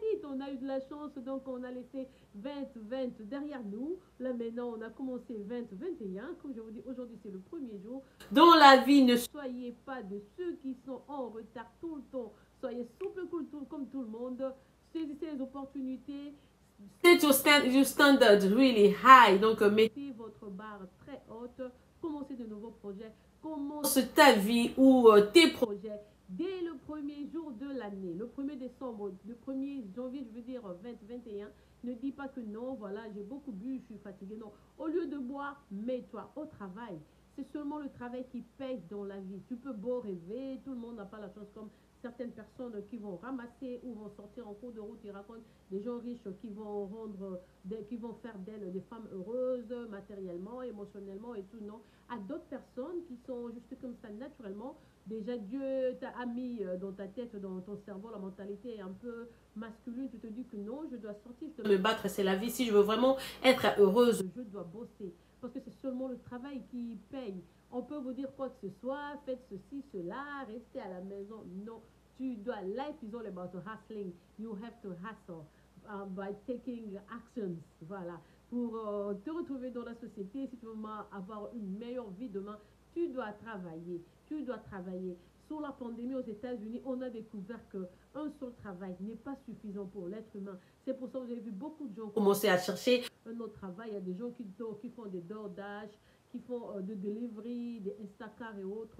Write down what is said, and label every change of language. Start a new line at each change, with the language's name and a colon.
French: On a eu de la chance, donc on a laissé 2020 derrière nous. Là maintenant, on a commencé 2021. Comme je vous dis, aujourd'hui c'est le premier jour. Dans la vie, ne soyez pas de ceux qui sont en retard tout le temps. Soyez souple comme tout le monde. Saisissez les opportunités.
English: Set your standards really high.
French: Donc mettez votre barre très haute. Commencez de nouveaux projets. Commence ta vie ou tes projets dès le premier jour de l'année, le 1er décembre, le 1er janvier, je veux dire 2021, ne dis pas que non, voilà, j'ai beaucoup bu, je suis fatigué. Non, au lieu de boire, mets-toi au travail. C'est seulement le travail qui paye dans la vie. Tu peux beau rêver, tout le monde n'a pas la chance comme certaines personnes qui vont ramasser ou vont sortir en cours de route. Ils racontent des gens riches qui vont qui vont faire d'elles des femmes heureuses matériellement, émotionnellement et tout. Non, à d'autres personnes qui sont juste comme ça naturellement. Déjà, Dieu t'a mis dans ta tête, dans ton cerveau, la mentalité est un peu masculine. Tu te dis que non, je dois sortir, je dois me battre, c'est la vie. Si je veux vraiment être heureuse, je dois bosser. Parce que c'est seulement le travail qui paye. On peut vous dire quoi que ce soit, faites ceci, cela, restez à la maison. Non, tu dois.
English: Life is all about hustling. You have to hustle by taking actions.
French: Voilà. Pour te retrouver dans la société, si tu veux avoir une meilleure vie demain, tu dois travailler. Tu dois travailler. Sur la pandémie aux États-Unis, on a découvert qu'un seul travail n'est pas suffisant pour l'être humain. C'est pour ça que vous avez vu beaucoup de gens commencer à chercher un autre travail. Il y a des gens qui font des DoorDash, qui font de delivery, des Instacart et autres.